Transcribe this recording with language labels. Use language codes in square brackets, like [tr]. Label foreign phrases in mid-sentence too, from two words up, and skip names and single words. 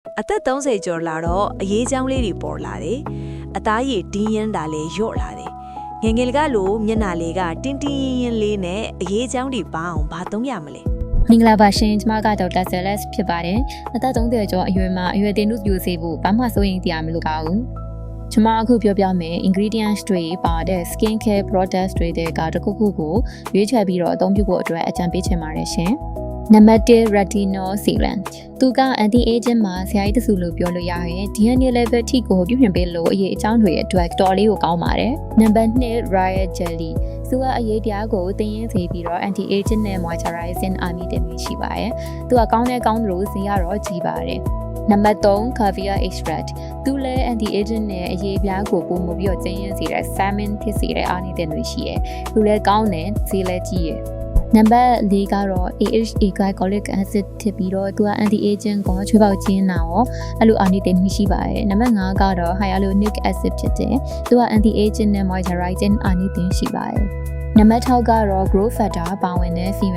[my] အသက်30ကျော်လာတော့အရေးချောင်းလေးတွေပေါ်လာတယ်အသားရည်တင်းရင်းတာလည်းညော့လာတယ်ငယ်ငယ်ကလို့မျက်နှာလေးကတင်းတင်းရင်းလေးနဲ့အရေးချောင်းတွေပအောင်ဘာသုံးရမလဲ မင်္ဂလာပါရှင်ကျွန်မကဒေါက်တာဆယ်လက်ဖြစ်ပါတယ်အသက်30ကျော်အရွယ်မှာအရွယ်တင်နုပြိုစေဖို့ဘာမှစိုးရိမ်တရားမလိုပါဘူးကျွန်မအခုပြောပြမယ် ingredients တွေပါတဲ့ [en] skin care products [my] တွေတဲ့ကတစ်ခုခုကိုရွေးချယ်ပြီးတော့အသုံးပြုဖို့အတွက်အကြံပေးချင်ပါတယ်ရှင်နံပါတ်1 [en] retinol serum [my] သူက [en] anti aging [my] မှာဆရာကြီးတစုလို့ပြောလို့ရတယ် [en] DNA level [my] ထိကိုပြုပြင်ပေးလို့အရေးအကြောင်းတွေအတွက်တော်လေးကိုကောင်းပါတယ် နံပါတ်2 [en] riot jelly [my] သူကအရေးပြားကိုတင်းရင်းစေပြီးတော့ [en] anti aging [my] နဲ့ moisturizing အာမီတင်ပြီးရှိပါတယ်သူကကောင်းတဲ့ကောင်းလို့ဈေးကတော့ကြီးပါတယ်နံပါတ်3 [en] caviar extract [my] သူလည်း [en] anti aging [my] နဲ့အရေးပြားကိုပုံမပြီးတော့တင်းရင်းစေတဲ့ salmon ဖြစ်စေတဲ့အာနီတင်တွေရှိတယ်သူလည်းကောင်းတယ်ဈေးလည်းကြီးရယ်နံပါ တ်4ကတော့ [en] AHA glycolic acid [my] ဖြစ်ပြီးတော့သူက [en] anti aging [my] ကိုချွေးပေါက်ခြင်းနာရောအဲ့လိုအာနိသင်ရှိပါတယ်နံပါတ်5ကတော့ [en] hyaluronic acid [my] ဖြစ်တယ်သူက [en] anti aging [my] နဲ့ moisturizing အာနိသင်ရှိပါတယ်နံပါတ်6ကတော့ [en] growth factor [my] ပါဝင်တဲ့ serum